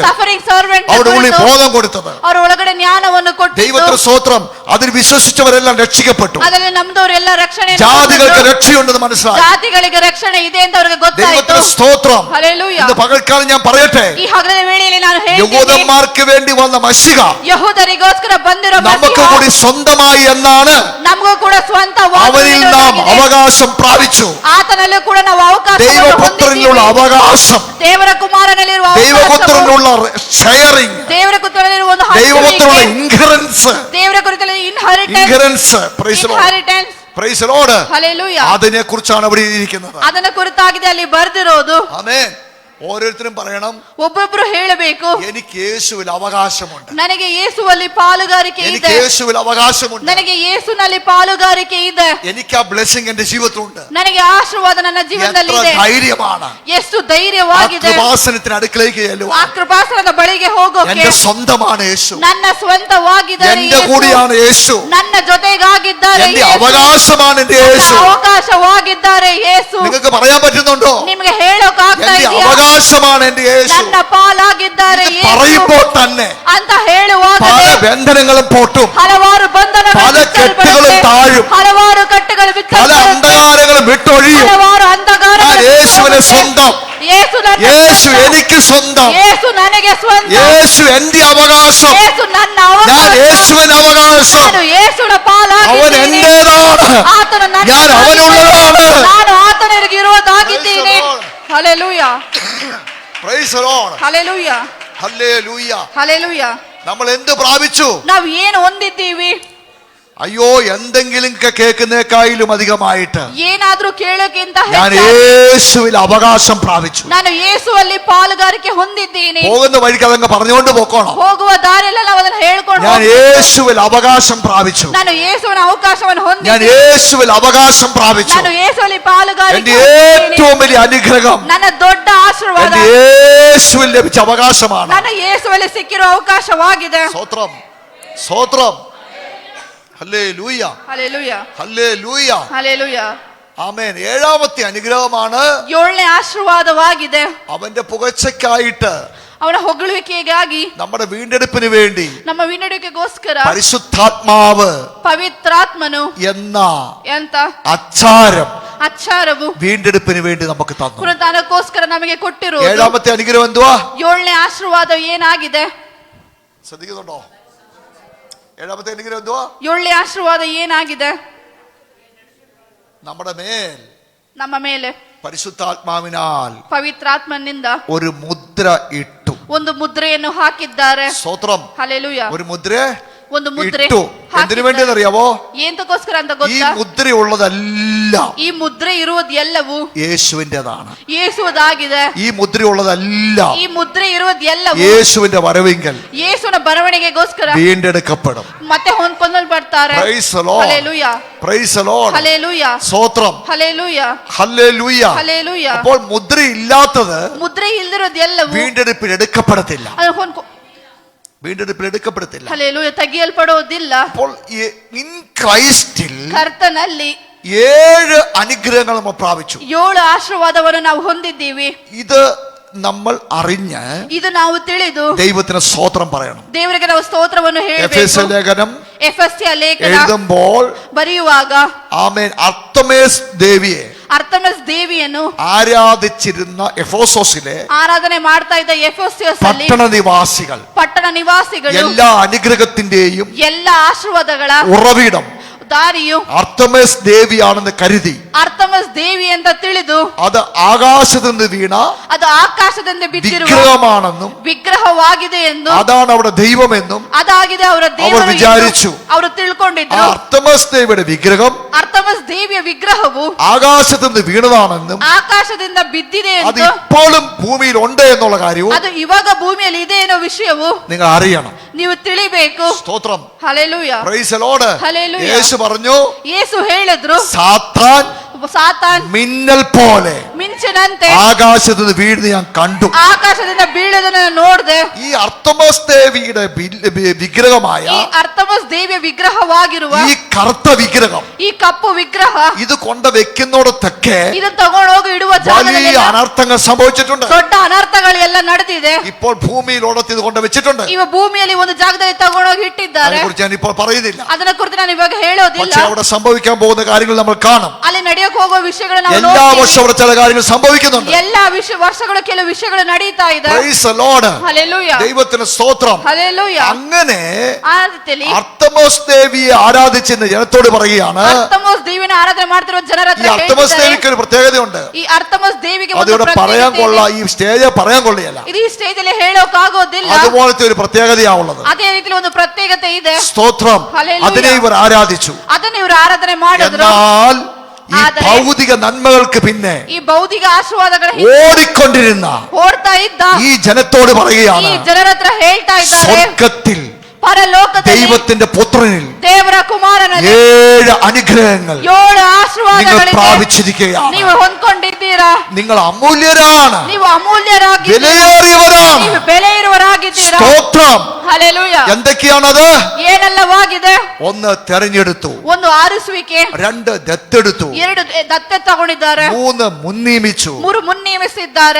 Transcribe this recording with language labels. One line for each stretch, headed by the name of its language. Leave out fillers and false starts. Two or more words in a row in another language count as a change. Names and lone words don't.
English: Suffering Servant
Malayalam: അവിടെ ഉള്ളിൽ ബോധം കൊടുത്തത്.
Kannada: ಅವರ ಒಳಗಡೆ ಜ್ಞಾನವನ್ನು ಕೊಟ್ಟು
Malayalam: ദൈവത്തിന് സ്തോത്രം. അതിൽ വിശ്വസിച്ചവരെല്ലാം രക്ഷിക്കപ്പെട്ടു.
Kannada: ಅದರಲ್ಲಿ ನಮ್ದವರೆಲ್ಲ ರಕ್ಷಣೆ,
Malayalam: ജാതികൾക്ക് രക്ഷയുണ്ടെന്ന് മനസ്സിലായി.
Kannada: ಜಾತಿಗಳಿಗೆ ರಕ್ಷಣೆ ಇದೆ ಅಂತ ಅವರಿಗೆ ಗೊತ್ತಾಯಿತು.
Malayalam: ദൈവത്തിന് സ്തോത്രം.
Kannada: ಹಲ್ಲೆಲೂಯಾ.
Malayalam: ഇന്ന് പകൽക്കാലം ഞാൻ പറയട്ടെ,
Kannada: ಈ ಹಗಲಿನ ವೇಳೆಯಲ್ಲಿ ನಾನು ಹೇಳ್ತೀನಿ,
Malayalam: യഹൂദന്മാർക്ക് വേണ്ടി വന്ന മഷിക
Kannada: ಯಹೂದರಿಗೋಸ್ಕರ ಬಂದಿರೋ
Malayalam: നമുക്ക്
Kannada: ಮಸಿಹ
Malayalam: കൂടി സ്വന്തമായി എന്നാണ്.
Kannada: ನಮಗೂ ಕೂಡ ಸ್ವಂತ
Malayalam: അവനിൽ നാം അവകാശം പ്രാപിച്ചു.
Kannada: ಆತನಲ್ಲೂ ಕೂಡ ನಾವು ಅವಕಾಶವನ್ನು
Malayalam: ദൈവപുത്രനിലുള്ള
Kannada: ಹೊಂದಿದ್ದೀವಿ.
Malayalam: അവകാശം,
Kannada: ದೇವರ ಕುಮಾರನಲ್ಲಿರುವ ಅವಕಾಶವು,
Malayalam: ദൈവപുത്രനിലുള്ള ഷെയറിംഗ്,
Kannada: ದೇವರ ಕುರಿತಲ್ಲಿರುವ ಒಂದು
Malayalam: ദൈവപുത്രനുള്ള
Kannada: ಹಂಚಿಕೆ,
Malayalam: ഇൻഹറൻസ്,
Kannada: ದೇವರ കുറിച്ചുള്ള ಇನ್ಹೆರಿಟೆನ್ಸ್,
Malayalam: ഇൻഹറൻസ്.
English: Praise the Lord,
Kannada: ಇನ್ಹೆರಿಟೆನ್ಸ್.
English: Praise the Lord.
Kannada: ಹಲ್ಲೆಲೂಯಾ.
Malayalam: അതിനെ കുറിച്ചാണ് അവിടെ ഇരിക്കുന്നത്.
Kannada: ಅದನ್ನ ಕುರಿತಾಗಿದೆ ಅಲ್ಲಿ ಬರ್ದಿರೋದು.
Malayalam: ആമേൻ. ഓരോരുത്തരും പറയണം,
Kannada: ಒಬ್ಬೊಬ್ರು ಹೇಳಬೇಕು,
Malayalam: എനിക്ക് യേശുവിൽ അവകാശമുണ്ട്,
Kannada: ನನಗೆ ಯೇಸುವಲ್ಲಿ ಪಾಲುಗಾರಿಕೆ
Malayalam: എനിക്ക്
Kannada: ಇದೆ,
Malayalam: യേശുവിൽ അവകാശമുണ്ട്,
Kannada: ನನಗೆ ಯೇಸುನಲ್ಲಿ ಪಾಲುಗಾರಿಕೆ ಇದೆ,
Malayalam: എനിക്ക് ആ ബ്ലെസ്സിംഗ് എന്റെ ജീവിതത്തിലുണ്ട്.
Kannada: ನನಗೆ ಆಶೀರ್ವಾದ ನನ್ನ ಜೀವನದಲ್ಲಿ
Malayalam: എത്ര
Kannada: ಇದೆ.
Malayalam: ധൈര്യമാണ്
Kannada: ಎಷ್ಟು
Malayalam: ആ
Kannada: ಧೈರ್ಯವಾಗಿದೆ
Malayalam: കൃപാസനത്തിന് അടുക്കളേക്ക്
Kannada: ಆ
Malayalam: ചെല്ലുവാൻ.
Kannada: ಕೃಪಾಸನದ ಬಳಿಗೆ ಹೋಗೋಕೆ.
Malayalam: എന്റെ സ്വന്തമാണ് യേശു,
Kannada: ನನ್ನ ಸ್ವಂತವಾಗಿದ್ದಾರೆ
Malayalam: എന്റെ
Kannada: ಯೇಸು.
Malayalam: കൂടിയാണ് യേശു,
Kannada: ನನ್ನ ಜೊತೆಗಾಗಿದ್ದಾರೆ
Malayalam: എന്റെ
Kannada: ಯೇಸು.
Malayalam: അവകാശമാണ് എന്റെ
Kannada: ನನ್ನ
Malayalam: യേശു.
Kannada: ಅವಕಾಶವಾಗಿದ್ದಾರೆ ಯೇಸು.
Malayalam: നിങ്ങൾക്ക് പറയാൻ പറ്റുന്നുണ്ടോ?
Kannada: ನಿಮಗೆ ಹೇಳೋಕಾಗ್ತಾ
Malayalam: എന്റെ
Kannada: ಇದೆಯಾ?
Malayalam: അവകാശമാണ് എന്റെ യേശു.
Kannada: ನನ್ನ ಪಾಲಾಗಿದ್ದಾರೆ
Malayalam: ഇത്
Kannada: ಯೇಸು
Malayalam: പറയുമ്പോൾ തന്നെ
Kannada: ಅಂತ ಹೇಳುವಾಗ
Malayalam: പല ബന്ധനങ്ങളും പൊട്ടും,
Kannada: ಹಲವಾರು ಬಂಧನಗಳು
Malayalam: പല
Kannada: ಬಿಚ್ಚಲ್ಪಡುತ್ತೆ.
Malayalam: കെട്ടുകളും താഴും,
Kannada: ಹಲವಾರು ಕಟ್ಟುಗಳು
Malayalam: പല
Kannada: ಬಿಚ್ಚಲ್ಪಡುತ್ತೆ.
Malayalam: അന്ധകാരങ്ങളും വിട്ടൊഴിയും.
Kannada: ಹಲವಾರು
Malayalam: ഞാൻ
Kannada: ಅಂಧಕಾರಗಳು
Malayalam: യേശുവിന്
Kannada: ಬಿಚ್ಚಲ್ಪಡುತ್ತೆ.
Malayalam: സ്വന്തം,
Kannada: ಯೇಸು ನನ್ನ
Malayalam: യേശു
Kannada: ಸ್ವಂತ.
Malayalam: എനിക്ക് സ്വന്തം,
Kannada: ಯೇಸು ನನಗೆ ಸ್ವಂತ.
Malayalam: യേശു എന്റെ അവകാശം,
Kannada: ಯೇಸು ನನ್ನ
Malayalam: ഞാൻ
Kannada: ಅವಕಾಶ.
Malayalam: യേശുവിന് അവകാശം.
Kannada: ನಾನು ಯೇಸುವಿನ
Malayalam: അവൻ
Kannada: ಪಾಲಾಗಿದ್ದೀನಿ.
Malayalam: എന്റേതാണ്,
Kannada: ಆತನು ನನ್ನ
Malayalam: ഞാൻ അവനുള്ളതാണ്.
Kannada: ನಾನು ಆತನಿಗೆ ಇರುವುದಾಗಿದ್ದೀನಿ. ಹಲ್ಲೆಲೂಯಾ.
English: Praise the Lord.
Kannada: ಹಲ್ಲೆಲೂಯಾ.
English: Hallelujah.
Kannada: ಹಲ್ಲೆಲೂಯಾ.
Malayalam: നമ്മൾ എന്ത് പ്രാപിച്ചു?
Kannada: ನಾವು ಏನು ಹೊಂದಿದ್ದೀವಿ?
Malayalam: അയ്യോ, എന്തെങ്കിലും കേൾക്കുന്നേക്കാളും അധികമായിട്ട്
Kannada: ಏನಾದ್ರೂ ಕೇಳೋಕ್ಕಿಂತ
Malayalam: ഞാൻ
Kannada: ಹೆಚ್ಚಾಗಿ
Malayalam: യേശുവിൽ അവകാശം പ്രാപിച്ചു.
Kannada: ನಾನು ಯೇಸುವಲ್ಲಿ ಪಾಲುಗಾರಿಕೆ ಹೊಂದಿದ್ದೀನಿ.
Malayalam: പോകുന്ന വഴിക്ക് അതങ്ങ് പറഞ്ഞുകൊണ്ട് പോക്കോണം.
Kannada: ಹೋಗುವ ದಾರಿಯಲ್ಲ ನಾವು ಅದನ್ನ ಹೇಳ್ಕೊಂಡು
Malayalam: ഞാൻ
Kannada: ಹೋಗ್ಬೇಕು.
Malayalam: യേശുവിൽ അവകാശം പ്രാപിച്ചു.
Kannada: ನಾನು ಯೇಸುವಿನ ಅವಕಾಶವನ್ನು
Malayalam: ഞാൻ
Kannada: ಹೊಂದಿದ್ದೀನಿ.
Malayalam: യേശുവിൽ അവകാശം പ്രാപിച്ചു.
Kannada: ನಾನು ಯೇಸುವಲ್ಲಿ പാലുകാരിಕೆ
Malayalam: എന്റെ
Kannada: ಹೊಂದಿದ್ದೀನಿ.
Malayalam: ഏറ്റവും വലിയ അനുഗ്രഹം
Kannada: ನನ್ನ ದೊಡ್ಡ ಆಶೀರ್ವಾದ
Malayalam: എന്റെ യേശുവിൽ ലഭിച്ച അവകാശമാണ്.
Kannada: ನನ್ನ ಯೇಸುವಲ್ಲಿ ಸಿಕ್ಕಿರುವ ಅವಕಾಶವಾಗಿದೆ.
Malayalam: സ്തോത്രം, സ്തോത്രം. ഹല്ലേലൂയ,
Kannada: ಹಲ್ಲೆಲೂಯಾ.
Malayalam: ഹല്ലേലൂയ,
Kannada: ಹಲ್ಲೆಲೂಯಾ.
Malayalam: ആമേൻ. ഏഴാമത്തെ അനുഗ്രഹമാണ്
Kannada: ಏಳನೇ ಆಶೀರ್ವಾದವಾಗಿದೆ.
Malayalam: അവന്റെ പുകഴ്ചയ്ക്കായിട്ട്,
Kannada: ಅವನ ಹೊಗಳುವಿಕೆಗಾಗಿ,
Malayalam: നമ്മുടെ വീണ്ടെടുപ്പിന് വേണ്ടി
Kannada: ನಮ್ಮ ವಿನಡುವಿಕೆಗೋಸ್ಕರ
Malayalam: പരിശുദ്ധാത്മാവ്
Kannada: ಪವಿತ್ರಾತ್ಮನು
Malayalam: എന്ന
Kannada: ಎಂತ
Malayalam: അച്ചാരം
Kannada: ಅಚ್ಚಾರವು
Malayalam: വീണ്ടെടുപ്പിന് വേണ്ടി നമുക്ക് തന്നു.
Kannada: ಪುನರುತ್ಥಾನಕ್ಕೋಸ್ಕರ ನಮಗೆ ಕೊಟ್ಟಿರುವುದು.
Malayalam: ഏഴാമത്തെ അനുഗ്രഹം എന്തുവാ?
Kannada: ಏಳನೇ ಆಶೀರ್ವಾದ ಏನಾಗಿದೆ?
Malayalam: ശ്രദ്ധിക്കുന്നുണ്ടോ? ഏഴാമത്തെ അനുഗ്രഹം എന്തുവാ?
Kannada: ಏಳನೇ ಆಶೀರ್ವಾದ ಏನಾಗಿದೆ?
Malayalam: നമ്മുടെ മേൽ
Kannada: ನಮ್ಮ ಮೇಲೆ
Malayalam: പരിശുദ്ധാത്മാവിനാൽ
Kannada: ಪವಿತ್ರಾತ್ಮನಿಂದ
Malayalam: ഒരു മുദ്ര ഇട്ടു.
Kannada: ಒಂದು ಮುದ್ರೆಯನ್ನು ಹಾಕಿದ್ದಾರೆ.
Malayalam: സ്തോത്രം.
Kannada: ಹಲ್ಲೆಲೂಯಾ.
Malayalam: ഒരു മുദ്ര
Kannada: ಒಂದು ಮುದ್ರೆ
Malayalam: ഇട്ടു. എന്തിനു വേണ്ടിയെന്ന് അറിയാവോ?
Kannada: ಎಂತಕ್ಕೋಸ್ಕರ ಅಂತ
Malayalam: ഈ
Kannada: ಗೊತ್ತಾ?
Malayalam: മുദ്രയുള്ളതെല്ലാം
Kannada: ಈ ಮುದ್ರೆ ಇರುವುದು ಎಲ್ಲವೂ
Malayalam: യേശുവിൻ്റെതാണ്.
Kannada: ಯೇಸುವುದಾಗಿದೆ.
Malayalam: ഈ മുദ്രയുള്ളതെല്ലാം
Kannada: ಈ ಮುದ್ರೆ ಇರುವುದು ಎಲ್ಲವೂ
Malayalam: യേശുവിന്റെ വരവിങ്കൽ
Kannada: ಯೇಸುವಿನ ಬರವಣಿಗೆಗೋಸ್ಕರ
Malayalam: വീണ്ടെടുക്കപ്പെടും.
Kannada: ಮತ್ತೆ ಹೊಂದ್ಕೊಂಡು ಬರ್ತಾರೆ.
English: Praise the Lord.
Kannada: ಹಲ್ಲೆಲೂಯಾ.
English: Praise the Lord.
Kannada: ಹಲ್ಲೆಲೂಯಾ.
Malayalam: സ്തോത്രം.
Kannada: ಹಲ್ಲೆಲೂಯಾ.
Malayalam: ഹല്ലേലൂയ.
Kannada: ಹಲ್ಲೆಲೂಯಾ.
Malayalam: അപ്പോൾ മുദ്ര ഇല്ലാത്തത്
Kannada: ಮುದ್ರೆ ಇಲ್ದಿರೋದು ಎಲ್ಲವೂ
Malayalam: വീണ്ടെടുപ്പിൽ എടുക്കപ്പെടത്തില്ല.
Kannada: ಅದು ಹೊಂದ್ಕೊ
Malayalam: വീണ്ടെടുപ്പിൽ എടുക്കപ്പെടത്തില്ല.
Kannada: ಹಲ್ಲೆಲೂಯಾ ತೆಗೆಯಲ್ಪಡೋದಿಲ್ಲ.
Malayalam: അപ്പോൾ
English: in Christil
Kannada: ಕರ್ತನಲ್ಲಿ
Malayalam: 7 അനുഗ്രഹങ്ങൾ നമ്മൾ പ്രാപിച്ചു.
Kannada: 7 ಆಶೀರ್ವಾದವನ್ನು ನಾವು ಹೊಂದಿದ್ದೀವಿ.
Malayalam: ഇത് നമ്മൾ അറിഞ്ഞ്
Kannada: ಇದು ನಾವು ತಿಳಿದು
Malayalam: ദൈവത്തിന് സ്തോത്രം പറയണം.
Kannada: ದೇವರಿಗೆ ನಾವು ಸ್ತೋತ್ರವನ್ನು
Malayalam: എഫേസ്യ
Kannada: ಹೇಳಬೇಕು.
Malayalam: ലേഖനം
Kannada: ಎಫೆಸ್ಯ ಲೇಖನ
Malayalam: എഴുതുമ്പോൾ
Kannada: ಬರೆಯುವಾಗ
Malayalam: ആമേൻ അർത്തമേസ് ദേവിയെ
Kannada: ಅರ್ತಮಸ್ ದೇವಿಯನ್ನು
Malayalam: ആരാധിച്ചിരുന്ന എഫോസോസിലെ
Kannada: ಆರಾಧನೆ ಮಾಡ್ತಾ ಇದ್ದ ಎಫೆಸಸ್ ಅಲ್ಲಿ
Malayalam: പട്ടണ നിവാസികൾ
Kannada: ಪಟ್ಟಣ ನಿವಾಸಿಗಳು
Malayalam: എല്ലാ അനുഗ്രഹത്തിന്റെയും
Kannada: ಎಲ್ಲ ಆಶೀರ್ವಾದಗಳ
Malayalam: ഉറവിടം
Kannada: ದಾರಿಯು
Malayalam: അർത്തമേസ് ദേവിയാണെന്ന് കരുതി
Kannada: ಅರ್ತಮಸ್ ದೇವಿ ಅಂತ ತಿಳಿದು
Malayalam: അത് ആകാശത്ത് നിന്ന് വീണ
Kannada: ಅದು ಆಕಾಶದಿಂದ ಬಿದ್ದಿರುವ
Malayalam: വിഗ്രഹമാണെന്നും
Kannada: ವಿಗ್ರಹವಾಗಿದೆ ಎಂದು
Malayalam: അതാണ് അവിടെ ദൈവമെന്നും
Kannada: ಅದಾಗಿದೆ ಅವರ ದೇವರು ಎಂದು ವಿಚಾರಿಸು. ಅವರು
Malayalam: ആ
Kannada: ತಿಳ್ಕೊಂಡಿದ್ರು.
Malayalam: അർത്തമേസ് ദേവിയുടെ വിഗ്രഹം
Kannada: ಅರ್ತಮಸ್ ದೇವಿಯ ವಿಗ್ರಹವು
Malayalam: ആകാശത്ത് നിന്ന് വീണതാണെന്നും
Kannada: ಆಕಾಶದಿಂದ ಬಿದ್ದಿದೆ
Malayalam: അത്
Kannada: ಎಂದು
Malayalam: ഇപ്പോഴും ഭൂമിയിൽ ഉണ്ട് എന്നുള്ള കാര്യവും
Kannada: ಅದು ಇವಾಗ ಭೂಮಿಯಲ್ಲಿ ಇದೆ ಅನ್ನೋ ವಿಷಯವು
Malayalam: നിങ്ങൾ അറിയണം.
Kannada: ನೀವು ತಿಳಿಬೇಕು.
Malayalam: സ്തോത്രം.
Kannada: ಹಲ್ಲೆಲೂಯಾ.
English: Praise the Lord.
Malayalam: ഹല്ലേലൂയ. യേശു പറഞ്ഞു
Kannada: ಯೇಸು ಹೇಳಿದ್ರು
Malayalam: സാത്താൻ
Kannada: ಸಾತಾನ್
Malayalam: മിന്നൽ പോലെ
Kannada: ಮಿಂಚಿನಂತೆ
Malayalam: ആകാശത്ത് നിന്ന് വീഴുന്നത് ഞാൻ കണ്ടു.
Kannada: ಆಕಾಶದಿಂದ ಬೀಳೋದನ್ನ ನೋಡಿದೆ.
Malayalam: ഈ അർത്തമസ് ദേവിയുടെ വിഗ്രഹമായ
Kannada: ಈ ಅರ್ತಮಸ್ ದೇವಿಯ ವಿಗ್ರಹವಾಗಿರುವ
Malayalam: ഈ കറുത്ത വിഗ്രഹം
Kannada: ಈ ಕಪ್ಪು ವಿಗ್ರಹ
Malayalam: ഇത് കൊണ്ട് വെക്കുന്നിടത്തൊക്കെ
Kannada: ಇದನ್ನ ತಗೊಂಡೋಗಿ ಇಡುವ
Malayalam: വലിയ
Kannada: ಜಾಗದಲ್ಲಿ
Malayalam: അനർത്ഥങ്ങൾ സംഭവിച്ചിട്ടുണ്ട്.
Kannada: ದೊಡ್ಡ ಅನರ್ಥಗಳು ಎಲ್ಲ ನಡೆದಿದೆ.
Malayalam: ഇപ്പോൾ ഭൂമിയിലോടത്ത് ഇത് കൊണ്ട് വെച്ചിട്ടുണ്ട്.
Kannada: ಇವ ಭೂಮಿಯಲ್ಲಿ ಒಂದು ಜಾಗದಲ್ಲಿ ತಗೊಂಡೋಗಿ ಇಟ್ಟಿದ್ದಾರೆ.
Malayalam: അതിനെക്കുറിച്ച് ഞാൻ ഇപ്പോൾ പറയുന്നില്ല.
Kannada: ಅದನ್ನ ಕುರಿತು ನಾನು ಇವಾಗ ಹೇಳೋದಿಲ್ಲ.
Malayalam: പക്ഷെ അവിടെ സംഭവിക്കാൻ പോകുന്ന കാര്യങ്ങൾ നമ്മൾ കാണും.
Kannada: ಅಲ್ಲಿ ನಡೆಯೋಕೆ ಹೋಗೋ ವಿಷಯಗಳು ನಾವು
Malayalam: എല്ലാ
Kannada: ನೋಡ್ತೀವಿ.
Malayalam: വർഷവും അവിടെ ചില കാര്യങ്ങൾ സംഭവിക്കുന്നുണ്ട്.
Kannada: ಎಲ್ಲಾ ವರ್ಷಗಳು ಕೆಲವು ವಿಷಯಗಳು ನಡೀತಾ ಇದೆ.
English: Praise the Lord.
Kannada: ಹಲ್ಲೆಲೂಯಾ.
Malayalam: ദൈവത്തിന് സ്തോത്രം.
Kannada: ಹಲ್ಲೆಲೂಯಾ.
Malayalam: അങ്ങനെ
Kannada: ಆ ರೀತಿಯಲ್ಲಿ
Malayalam: അർത്തമോസ് ദേവിയെ ആരാധിച്ചെന്ന് ജനത്തോട് പറയുകയാണ്.
Kannada: ಅರ್ತಮಸ್ ದೇವಿನ ಆರಾಧನೆ ಮಾಡ್ತಿರುವ ಜನರ
Malayalam: ഈ
Kannada: ಹತ್ರ
Malayalam: അർത്തമോസ്
Kannada: ಹೇಳ್ತಿದ್ದಾರೆ.
Malayalam: ദേവിക്ക് ഒരു പ്രത്യേകതയുണ്ട്.
Kannada: ಈ ಅರ್ತಮಸ್ ದೇವಿಗೆ ಒಂದು
Malayalam: അതിവിടെ പറയാൻ
Kannada: ಪ್ರತ್ಯೇಕತೆ
Malayalam: കൊള്ള
Kannada: ಇದೆ.
Malayalam: ഈ സ്റ്റേജ് പറയാൻ കൊള്ളിയല്ല.
Kannada: ಇದು ಈ ಸ್ಟೇಜ್ ಅಲ್ಲಿ ಹೇಳೋಕಾಗೋದಿಲ್ಲ.
Malayalam: അതുപോലത്തെ ഒരു പ്രത്യേകതയാവുള്ളത്.
Kannada: ಅದೇ ರೀತಿಯಲ್ಲಿ ಒಂದು ಪ್ರತ್ಯೇಕತೆ ಇದೆ.
Malayalam: സ്തോത്രം. ഹല്ലേലൂയ. അതിനെ ഇവർ ആരാധിച്ചു.
Kannada: ಅದನ್ನ ಇವರು ಆರಾಧನೆ ಮಾಡಿದ್ರು.
Malayalam: എന്നാൽ ഈ
Kannada: ಆದರೆ
Malayalam: ഭൗതിക നന്മകൾക്ക് പിന്നെ
Kannada: ಈ ಭೌತಿಕ ಆಶೀರ್ವಾದಗಳ
Malayalam: ഓടിക്കൊണ്ടിരുന്ന
Kannada: ಓಡ್ತಾ ಇದ್ದ
Malayalam: ഈ ജനത്തോട്
Kannada: ಈ
Malayalam: പറയുകയാണ്,
Kannada: ಜನರ ಹತ್ರ ಹೇಳ್ತಾ ಇದ್ದಾರೆ,
Malayalam: സ്വർഗത്തിൽ
Kannada: ಪರಲೋಕದಲ್ಲಿ
Malayalam: ദൈവത്തിന്റെ പുത്രനിൽ
Kannada: ದೇವರ ಕುಮಾರನಲ್ಲಿ
Malayalam: 7 അനുഗ്രഹങ്ങൾ
Kannada: 7
Malayalam: നിങ്ങൾ
Kannada: ಆಶೀರ್ವಾದಗಳಿದೆ.
Malayalam: പ്രാപിച്ചിരിക്കുകയാണ്.
Kannada: ನೀವು ಹೊಂದ್ಕೊಂಡಿದ್ದೀರಾ.
Malayalam: നിങ്ങൾ അമൂല്യരാണ്,
Kannada: ನೀವು ಅಮೂಲ್ಯರಾಗಿದ್ದೀರಾ.
Malayalam: വിലയേറിയവരാണ്.
Kannada: ನೀವು ಬೆಲೆ ಇರುವರಾಗಿದ್ದೀರಾ.
Malayalam: സ്തോത്രം.
Kannada: ಹಲ್ಲೆಲೂಯಾ.
Malayalam: എന്തൊക്കെയാണത്?
Kannada: ಏನೆಲ್ಲವಾಗಿದೆ?
Malayalam: 1 തെരഞ്ഞെടുത്തു,
Kannada: ಒಂದು ಆರಿಸುವಿಕೆ,
Malayalam: 2 ದತ್ತೆടുത്തു,
Kannada: 2 ದತ್ತೆ ತಗೊಂಡಿದ್ದಾರೆ,
Malayalam: 3 മുൻനിയമിച്ചു,
Kannada: 3 ಮುನ್ನಿಯಮಿಸಿದ್ದಾರೆ,